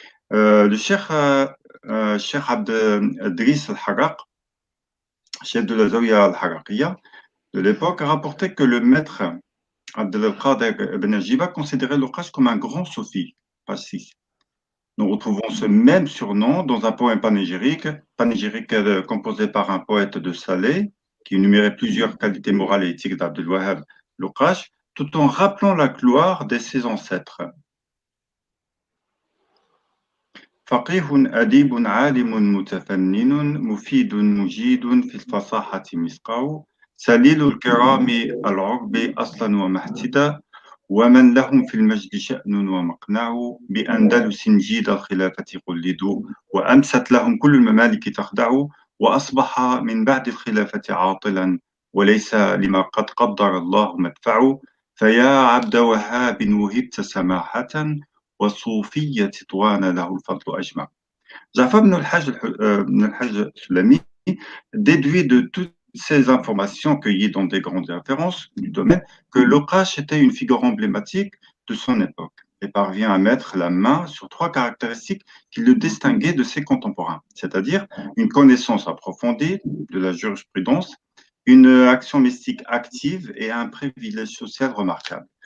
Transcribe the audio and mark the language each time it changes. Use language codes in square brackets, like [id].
[fr] Le Cheikh Abd Driss Al-Harraq, chef de la Zawiya Al-Harraqiyya de l'époque, a rapporté que le maître Abdel al-Qadir ibn Jiba considérait Luqash comme un grand Sofi, page 6. Nous retrouvons ce même surnom dans un poème panégyrique composé par un poète de Salé, qui énumérait plusieurs qualités morales et éthiques d'Abdel Wahab Luqash, tout en rappelant la gloire de ses ancêtres. [ar] فقيه أديب عالم متفنن مفيد مجيد في الفصاحة مسقاه سليل الكرام العرب أصلا ومحتدا ومن لهم في المجد شأن ومقنع بأندلس جيد الخلافة قلدوا وأمست لهم كل الممالك تخدع وأصبح من بعد الخلافة عاطلا وليس لما قد قدر الله مدفع فيا عبد وهاب وهبت سماحة وصوفية طوان له الفضل أجمع. [fr] Jafar ibn al-Hajj Sulami déduit de toutes ces informations cueillies dans des grandes références du domaine que Luqash était une figure emblématique de son époque et parvient à mettre la main sur trois caractéristiques qui le distinguaient de ses contemporains, c'est-à-dire une connaissance approfondie de la jurisprudence, une action mystique active et un privilège social remarquable.